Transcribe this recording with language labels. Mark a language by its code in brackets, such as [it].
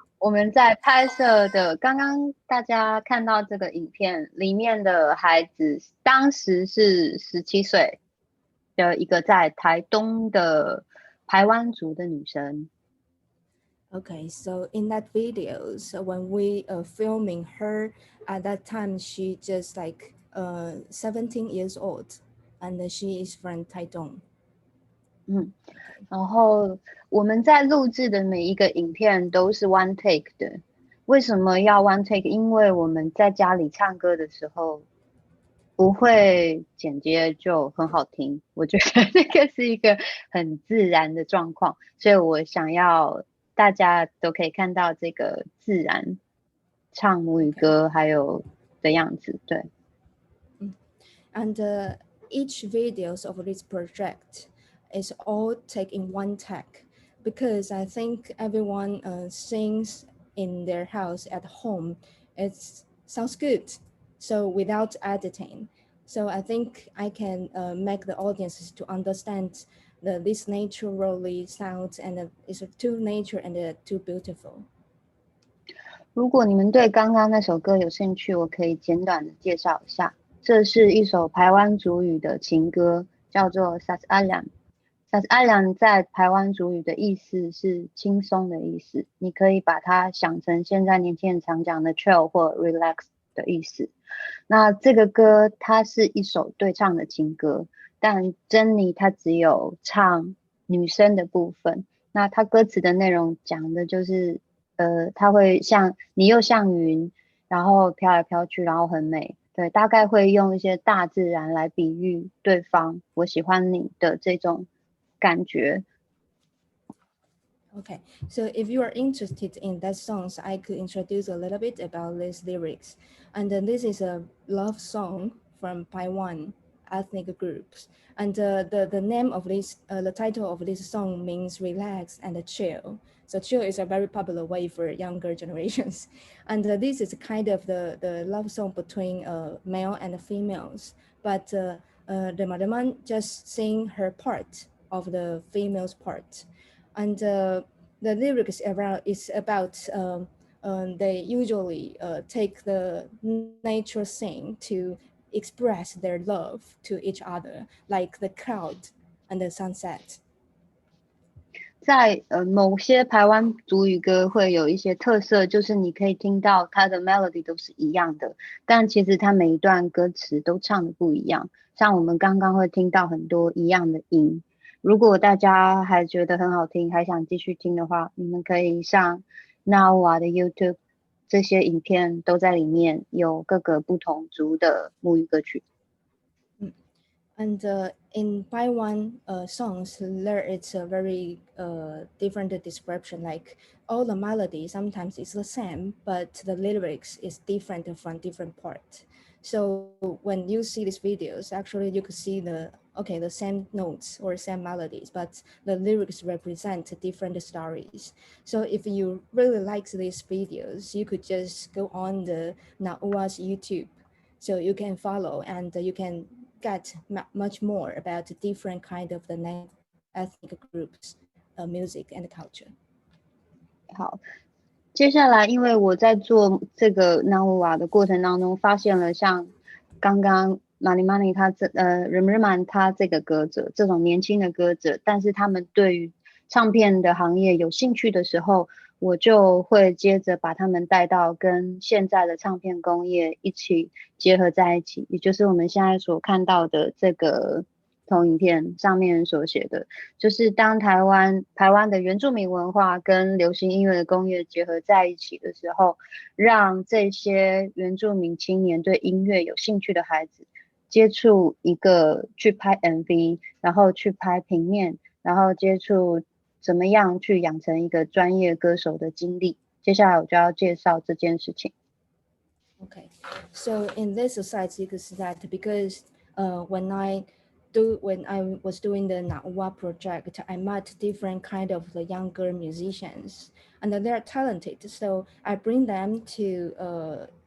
[zh] 我们在拍摄的，刚刚大家看到这个影片里面的孩子，当时是17岁的一个在台东的排湾族的女生。 [en] Okay, so in that video, so when we are filming her, at that time she just like 17 years old, and she is from Taiwan. [zh] 然后我们在录制的每一个影片都是 one take 的。为什么要 one take？因为我们在家里唱歌的时候不会剪接就很好听，我觉得这个是一个很自然的状况，所以我想要大家都可以看到这个自然唱母语歌还有的样子。对。 [en] And each videos of this project is all taken in one take, because I think everyone sings in their house at home. It sounds good, so without editing. So I think I can make the audiences to understand this naturally sounds, and it's too nature and too beautiful. [zh] 如果你们对刚刚那首歌有兴趣，我可以简短的介绍一下。这是一首排湾族语的情歌，叫做 Sas Alang。Sas Alang 在排湾族语的意思是轻松的意思，你可以把它想成现在年轻人常讲的 chill 或 relax 的意思。那这个歌它是一首对唱的情歌，但珍妮她只有唱女生的部分。那它歌词的内容讲的就是它会像你又像云，然后飘来飘去，然后很美。对，大概会用一些大自然来比喻对方，我喜欢你的这种感觉。 [en] Okay, so if you are interested in that songs, I could introduce a little bit about these lyrics. And this is a love song from Paiwan ethnic groups. And the name of this, the title of this song means relax and chill. So chill is a very popular way for younger generations. And this is kind of the love song between male and females. But the Madaman just sing her part of the female's part. And the lyrics is about they usually take the nature scene to express their love to each other, like the cloud and the sunset. [zh] 在某些排湾族语歌会有一些特色，就是你可以听到它的 melody 都是一样的，但其实它每一段歌词都唱的不一样。像我们刚刚会听到很多一样的音。如果大家还觉得很好听，还想继续听的话，你们可以上 Now 的 YouTube， 这些影片都在里面，有各个不同族的母语歌曲。 [en] And in Paiwan songs, there is a very different description. Like all the melody sometimes is the same, but the lyrics is different from different part. So when you see these videos, actually you could see the same notes or same melodies, but the lyrics represent different stories. So if you really like these videos, you could just go on the Naua's YouTube, so you can follow and you can get much more about the different kind of the ethnic groups, music and culture. [zh] 好，接下来因为我在做这个 Nawa 的过程当中，发现了像刚刚 Mani 他Remriman 他这个歌者，这种年轻的歌者，但是他们对于唱片的行业有兴趣的时候，我就会接着把他们带到跟现在的唱片工业一起结合在一起，也就是我们现在所看到的这个投影片上面所写的，就是当台湾的原住民文化跟流行音乐的工业结合在一起的时候，让这些原住民青年对音乐有兴趣的孩子接触一个去拍 MV， 然后去拍平面，然后接触怎么样去养成一个专业歌手的经历。接下来我就要介绍这件事情。 [en] Okay, so in this society, you could see that because when I was doing the Na'ua project, I met different kind of the younger musicians, and they're talented. So I bring them to